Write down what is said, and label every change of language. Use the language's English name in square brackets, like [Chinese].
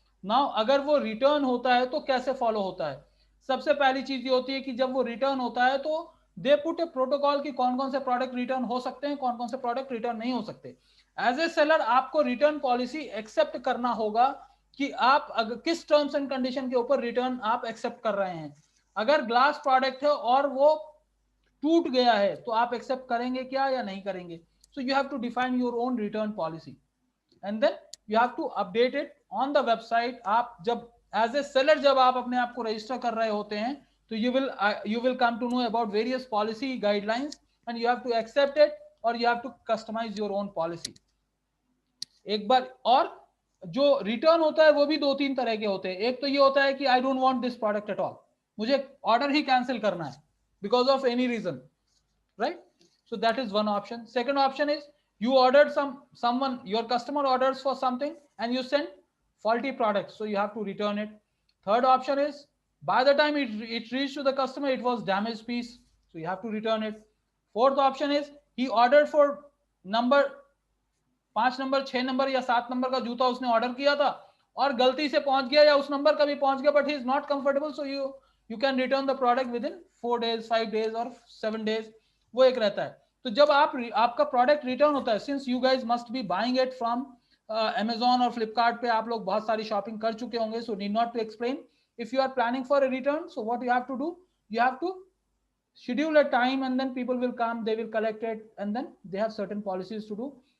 [Hindi] Now अगर वो return होता है तो कैसे फॉलो होता है? सबसे पहली चीज ये होती है कि जब वो रिटर्न होता है तो दे पुट ए प्रोटोकॉल कि कौन कौन से प्रोडक्ट रिटर्न हो सकते हैं, कौन कौन से प्रोडक्ट रिटर्न नहीं हो सकते। एज ए सेलर आपको रिटर्न पॉलिसी एक्सेप्ट करना होगा कि आप किस टर्म्स एंड कंडीशन के ऊपर रिटर्न आप एक्सेप्ट कर रहे हैं। अगर ग्लास प्रोडक्ट है और वो टूट गया है तो आप एक्सेप्ट करेंगे क्या या नहीं करेंगे? [English] So you have to define your own return policy and then you have to update it on the website. आप जब as a seller [Hindi] जब आप अपने आप को रजिस्टर कर रहे होते हैं तो [English] you will come to know about various policy guidelines and you have to accept it or you have to customize your own policy एक बार। [Hindi] और जो रिटर्न होता है वो भी दो तीन तरह के होते हैं। एक तो ये होता है कि [English] I don't want this product at all, [Hindi] मुझे ऑर्डर ही कैंसिल करना है [English] because of any reason, [Hindi] right? [English] So that is one option. Second option is you ordered someone, your customer orders for something and you send faulty products, so you have to return it. Third option is by the time it reached to the customer, it was damaged piece, so you have to return it. Fourth option is he ordered for number 5 [Hindi] number 6 number या 7 number का जूता उसने order किया था और गलती से पहुंच गया या उस नंबर का भी पहुंच गया, [English] but he is not comfortable, so you can return the product within 4 days, 5 days और 7 days, [Hindi] वो एक रहता है। तो जब आपका प्रोडक्ट रिटर्न होता है, [English] since you guys must be buying it from Amazon [Hindi] और फ्लिपकार्ट पे आप लोग बहुत सारी शॉपिंग कर चुके होंगे, [English] So need not to explain. If you are planning for a return, so what you have to do, you have to schedule a time and then people will come, they will collect it and then they have certain policies to do।